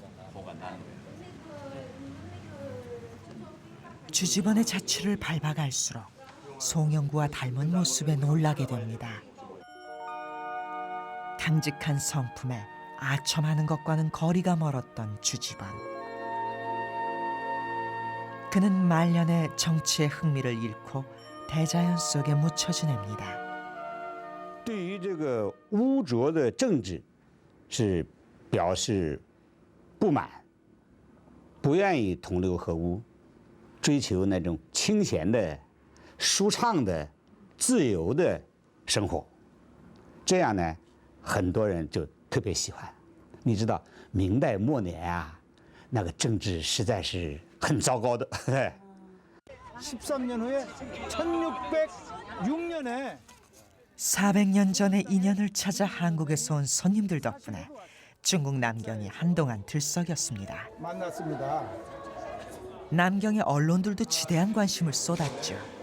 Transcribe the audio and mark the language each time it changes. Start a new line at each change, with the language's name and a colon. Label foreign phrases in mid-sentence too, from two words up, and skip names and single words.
Korean: 주지번의 자취를 밟아갈수록 송영구와 닮은 모습에 놀라게 됩니다. 강직한 성품에 아첨하는 것과는 거리가 멀었던 주지번. 그는 말년에 정치의 흥미를 잃고 대자연 속에 묻혀 지냅니다.
Chinese: 对于这个污浊的政治，是表示不满，不愿意同流合污，追求那种清闲的、舒畅的、自由的生活。这样呢，很多人就特别喜欢。你知道，明代末年啊，那个政治实在是很糟糕的。
Korean: 13년 후에 1606년에 400년 전의 인연을 찾아 한국에서 온 손님들 덕분에 중국 남경이 한동안 들썩였습니다. 만났습니다. 남경의 언론들도 지대한 관심을 쏟았죠.